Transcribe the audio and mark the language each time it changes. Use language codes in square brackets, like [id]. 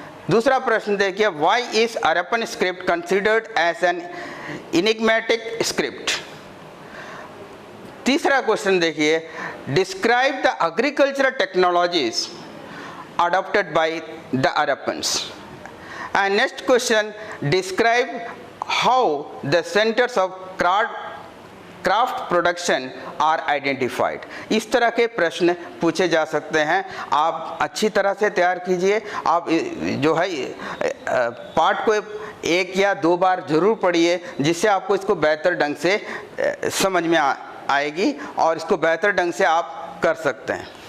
[hi] दूसरा प्रश्न देखिए, [en] Why is Harappan script considered as an enigmatic script. [hi] तीसरा क्वेश्चन देखिए, [en] Describe the agricultural technologies adopted by the Harappans. And next question, describe how the centers of craft production are identified. [hi] इस तरह के प्रश्न पूछे जा सकते हैं। आप अच्छी तरह से तैयार कीजिए। आप जो है पाठ को 1 या 2 बार जरूर पढ़िए, जिससे आपको इसको बेहतर ढंग से समझ में आएगी और इसको बेहतर ढंग से आप कर सकते हैं।